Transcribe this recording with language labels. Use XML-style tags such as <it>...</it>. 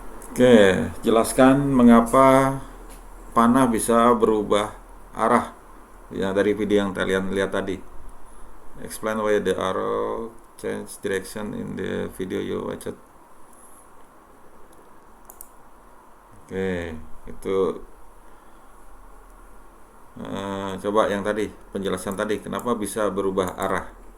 <id>Oke, jelaskan mengapa panah bisa berubah arah ya dari video yang kalian lihat tadi.</id> <en>Explain why the arrow change direction in the video you watched.</en> <id>Oke, itu coba yang tadi, penjelasan tadi, kenapa bisa berubah arah?</id>